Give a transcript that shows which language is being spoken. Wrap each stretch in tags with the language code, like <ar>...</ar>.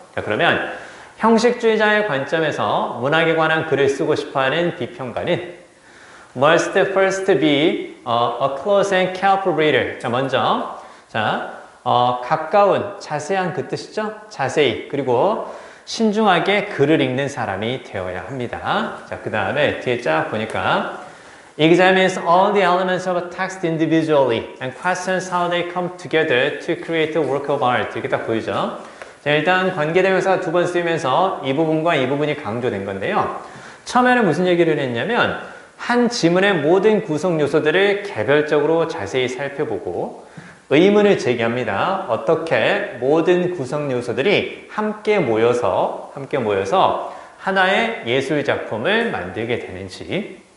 <ko>자, 그러면 형식주의자의 관점에서 문학에 관한 글을 쓰고 싶어하는 비평가는</ko> <en>must first be a close and careful reader.</en> <ko>자, 먼저 가까운, 자세한 그 뜻이죠? 자세히, 그리고 신중하게 글을 읽는 사람이 되어야 합니다. 자, 그 다음에 뒤에 쫙 보니까</ko> <en>examines all the elements of a text individually and questions how they come together to create a work of art.</en> <ko>이렇게 딱 보이죠? 자, 일단 관계대명사가 두 번 쓰이면서 이 부분과 이 부분이 강조된 건데요. 처음에는 무슨 얘기를 했냐면 한 지문의 모든 구성 요소들을 개별적으로 자세히 살펴보고 의문을 제기합니다. 어떻게 모든 구성 요소들이 함께 모여서 하나의 예술 작품을 만들게 되는지.</ko>